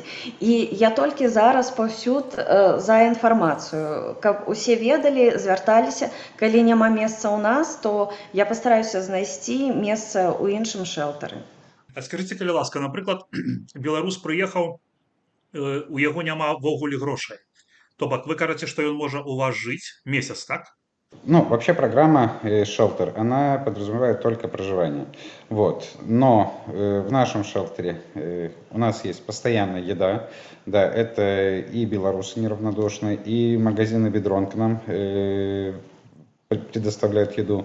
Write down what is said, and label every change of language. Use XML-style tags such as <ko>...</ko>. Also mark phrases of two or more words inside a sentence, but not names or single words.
<be>І я толькі зараз паўсюд за інфармацыю, каб усе ведалі, звярталіся. Калі няма месца ў нас, то я пастараюся знайсці месца ў іншым шэлтары. А скажыце, калі ласка, напрыклад, беларус прыехаў, у яго няма ввогуле грошай. То бок, вы кажаце, што ён можа у вас жыць месяц, так?</be> <ru>Вообще программа «Шелтер», она подразумевает только проживание. Вот. Но в нашем шелтере у нас есть постоянная еда. Да, это и белорусы неравнодушные, и магазины «Бедрон» к нам предоставляют еду.</ru>